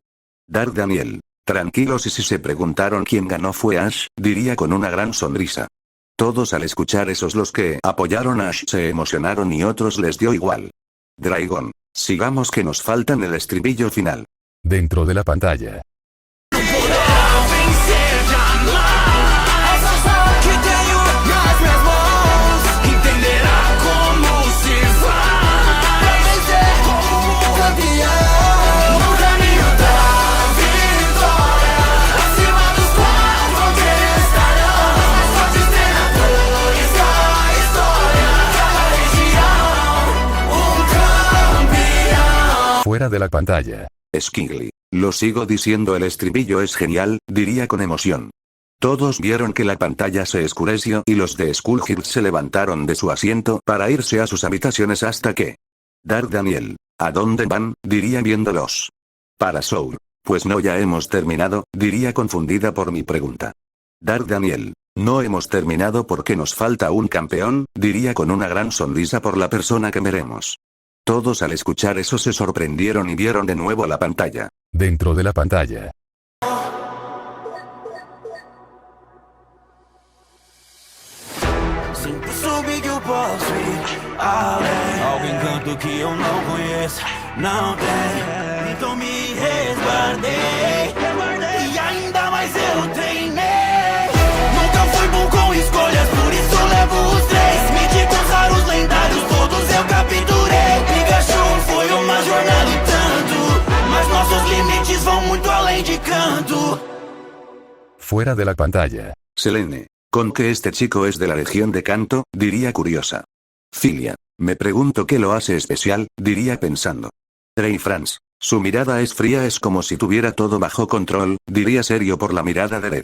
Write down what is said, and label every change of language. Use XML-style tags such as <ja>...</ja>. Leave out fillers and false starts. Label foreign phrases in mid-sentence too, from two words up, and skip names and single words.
<es>Dark Daniel, tranquilos, y si se preguntaron quién ganó fue Ash, diría con una gran sonrisa. Todos al escuchar esos los que apoyaron a Ash se emocionaron y otros les dio igual. Dragon, sigamos que nos faltan el estribillo final. Dentro de la pantalla.</es> <pt>Vencer jamais. Que tenho nas minhas mãos. Entenderá como se faz. Vencer como um campeão. No caminho da vitória. Acima dos quatro fronteiras estarão. Mais fortes treinadores da história. Cada região, campeão.</pt> <es>Fuera de la pantalla. Skingly, lo sigo diciendo, el estribillo es genial, diría con emoción. Todos vieron que la pantalla se oscureció y los de Skull Hills se levantaron de su asiento para irse a sus habitaciones hasta que... Dark Daniel, ¿a dónde van? Diría viéndolos. Para Soul, pues no, ya hemos terminado, diría confundida por mi pregunta. Dark Daniel, no hemos terminado porque nos falta un campeón, diría con una gran sonrisa por la persona que veremos. Todos al escuchar eso se sorprendieron y vieron de nuevo la pantalla. Dentro de la pantalla.</es> <pt>Sempre soube que eu posso ir além. Alguém canto que eu não conheço, não tem. Então me resguardei. E ainda mais eu treinei. Nunca fui bom com escolhas, por isso levo os três. Míticos raros lendários, todos eu capturei. Pikachu foi uma jornada e tanto. Mas nossos limites vão muito além de canto.</pt> <es>Fuera de la pantalla. Selene, ¿con que este chico es de la región de Canto? Diría curiosa. Filia, me pregunto qué lo hace especial, diría pensando. Trey Franz, su mirada es fría, es como si tuviera todo bajo control, diría serio por la mirada de Red.</es>